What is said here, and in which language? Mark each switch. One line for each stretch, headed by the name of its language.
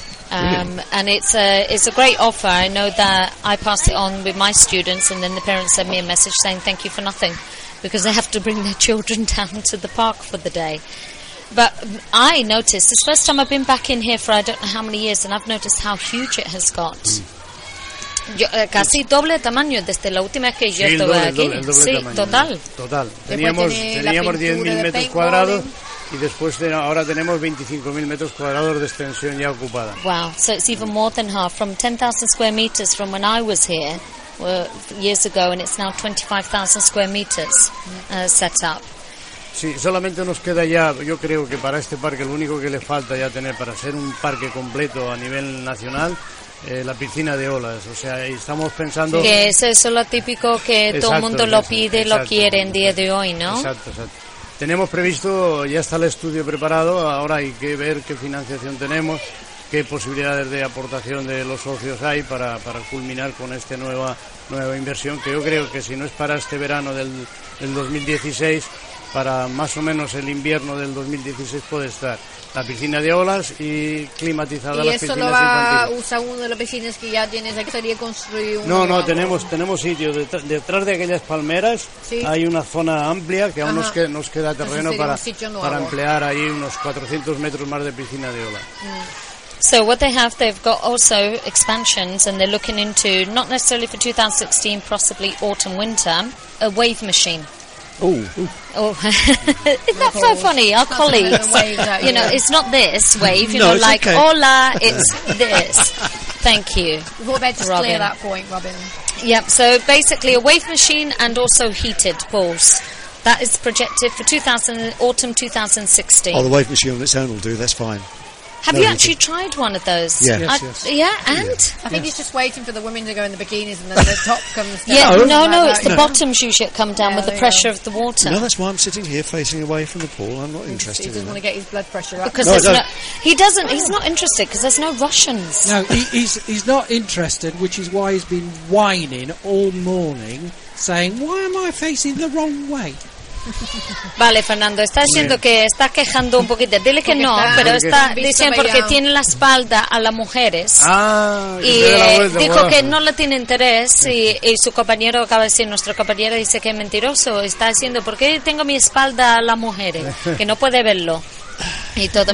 English: And it's a great offer. I know that I passed it on with my students, and then the parents sent me a message saying thank you for nothing, because they have to bring their children down to the park for the day. But I noticed, it's the first time I've been back in here for I don't know how many years, and I've noticed how huge it has got.
Spanish: Yo, casi doble tamaño desde la última vez que yo estuve aquí. Sí, total. Total. Teníamos 10.000 metros cuadrados. Y después de, ahora tenemos 25.000 metros cuadrados de extensión ya ocupada.
English: Wow, so it's even more than half. From 10,000 square meters from when I was here years ago, and it's now 25,000 square meters set up.
Spanish: Sí, solamente nos queda ya, yo creo que para este parque lo único que le falta ya tener para ser un parque completo a nivel nacional, la piscina de olas. O sea, estamos pensando... Que eso es lo típico que exacto, todo el mundo lo pide, exacto, lo quiere en día de hoy, ¿no? Exacto, exacto. Tenemos previsto, ya está el estudio preparado, ahora hay que ver qué financiación tenemos, qué posibilidades de aportación de los socios hay para culminar con esta nueva inversión, que yo creo que si no es para este verano del 2016, para más o menos el invierno del 2016 puede estar. La piscina de olas y climatizada las piscinas infantiles. ¿Y eso lo va a usar uno de los piscinas que ya tienes? ¿Sería construir uno? No, tenemos sitio. Detrás de aquellas palmeras ¿sí? hay una zona amplia que aún nos queda terreno para emplear ahí unos 400 metros más de piscina de olas.
English: So what they've got also expansions and they're looking into, not necessarily for 2016, possibly autumn-winter, a wave machine. Ooh. Is that so funny? Our that's colleagues, you know, it's not this wave, you no, know, like, okay. Hola, it's this. Thank you, we've to Robin. Clear that point, Robin. Yep, so basically a wave machine and also heated pools. That is projected for autumn 2016. Oh, the wave machine on its own will do, that's fine. Have you actually tried one of those? Yes. I think he's just waiting for the women to go in the bikinis and then the top comes down. Yeah, the bottoms usually come down with the pressure of the water. No, that's why I'm sitting here facing away from the pool. I'm not interested in that. He doesn't want to get his blood pressure up. Because he's not interested because there's no Russians. No, he's not interested, which is why he's been whining all morning, saying, why am I facing the wrong way?
Spanish: Vale, Fernando, está diciendo que está quejando un poquito. Dile que no, pero está diciendo porque tiene la espalda a las mujeres. Ah, y dijo que no le tiene interés. Y su compañero acaba de decir: nuestro compañero dice que es mentiroso. Está diciendo: ¿por qué tengo mi espalda a las mujeres? Que no puede verlo. Y todo.